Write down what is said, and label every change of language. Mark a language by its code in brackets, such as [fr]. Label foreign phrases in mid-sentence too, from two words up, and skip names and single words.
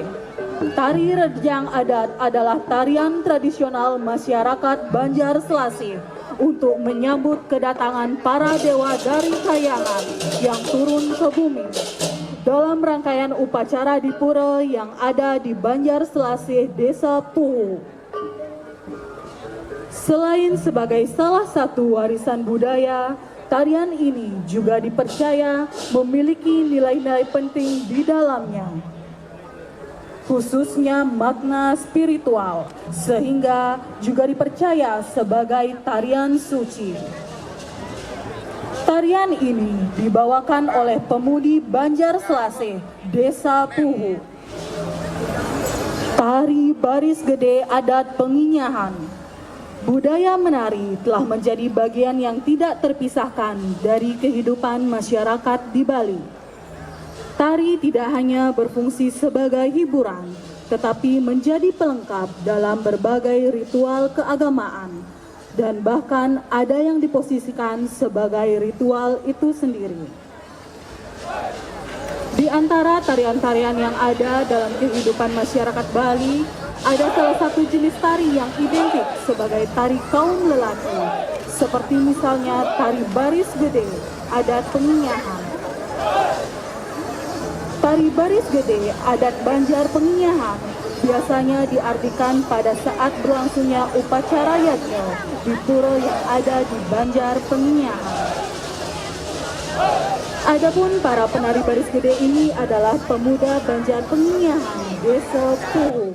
[id] Tari Rejang Adat adalah tarian tradisional masyarakat Banjar Selasih untuk menyambut kedatangan para dewa dari Kayangan yang turun ke bumi dalam rangkaian upacara di pura yang ada di Banjar Selasih Desa Puhu. Selain sebagai salah satu warisan budaya, tarian ini juga dipercaya memiliki nilai-nilai penting di dalamnya, khususnya makna spiritual, sehingga juga dipercaya sebagai tarian suci. Tarian ini dibawakan oleh pemudi Banjar Selasih Desa Puhu. Tari Baris Gede Adat Penginyahan. Budaya menari telah menjadi bagian yang tidak terpisahkan dari kehidupan masyarakat di Bali. Tari tidak hanya berfungsi sebagai hiburan, tetapi menjadi pelengkap dalam berbagai ritual keagamaan, dan bahkan ada yang diposisikan sebagai ritual itu sendiri. Di antara tarian-tarian yang ada dalam kehidupan masyarakat Bali, ada salah satu jenis tari yang identik sebagai tari kaum lelaki, seperti misalnya tari Baris Gede Adat Penginyahan. Tari Baris Gede Adat Banjar Penginyahan biasanya diartikan pada saat berlangsungnya upacara yajna di pura yang ada di Banjar Penginyahan. Adapun para penari baris gede ini adalah pemuda Banjar Penginyahan, Desa Puhu.